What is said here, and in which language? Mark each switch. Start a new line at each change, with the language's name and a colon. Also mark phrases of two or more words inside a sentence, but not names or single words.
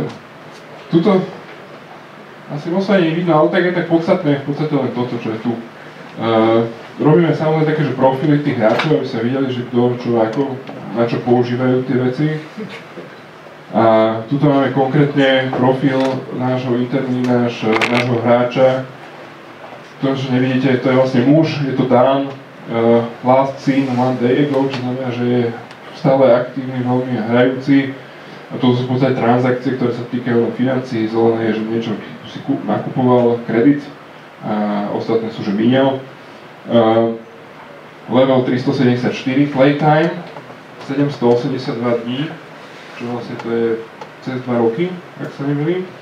Slovak: Tuto asi moc sa nevidno, ale tak je tak podstatné, v podstate len toto, čo je tu. robíme samozrejme také, že profily tých hráčov, aby sa videli, že kto, čo, ako, na čo používajú tie veci. A tuto máme konkrétne profil nášho hráča. To, čo nevidíte, to je vlastne muž, je to Dan,
English: last seen one day ago,
Slovak: čo znamená, že je stále aktívny, veľmi hrajúci. A to sú v podstate transakcie, ktoré sa týkajú financií. Zelené je, že niečo si nakupoval kredit a ostatné sú, že míňal. Level 374, playtime 782 dní, čo vlastne to je cez 2 roky, ak sa nemýlim.